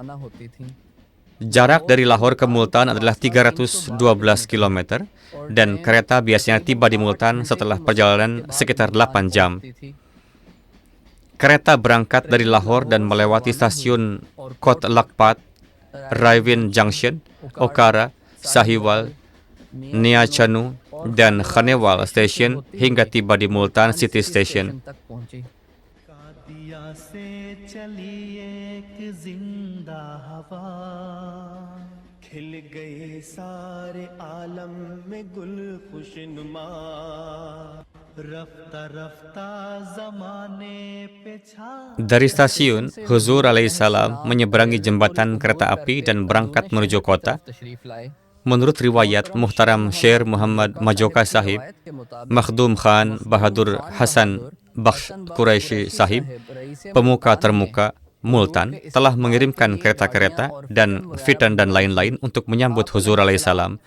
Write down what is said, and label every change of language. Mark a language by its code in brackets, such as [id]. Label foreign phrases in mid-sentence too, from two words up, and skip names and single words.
[id] Jarak dari Lahore ke Multan adalah 312 km dan kereta biasanya tiba di Multan setelah perjalanan sekitar 8 jam. Kereta berangkat dari Lahore dan melewati stasiun Kot Lakpat, Raivin Junction, Okara, Sahiwal, Nia Chanu, dan Khanewal Station hingga tiba di Multan City Station. [ur] کھل گئے سارے عالم میں گل خوشنما رفتہ رفتہ زمانے پہ چھا. [id] Dari stasiun, Huzur alaihissalam menyeberangi jembatan kereta api dan berangkat menuju kota. Menurut riwayat Muhtaram Sher Muhammad Majoka Sahib, Makhdum Khan Bahadur Hasan Bakhsh Quraishi Sahib, pemuka termuka Multan, telah mengirimkan kereta-kereta dan fitan dan lain-lain untuk menyambut Huzur alaihissalam.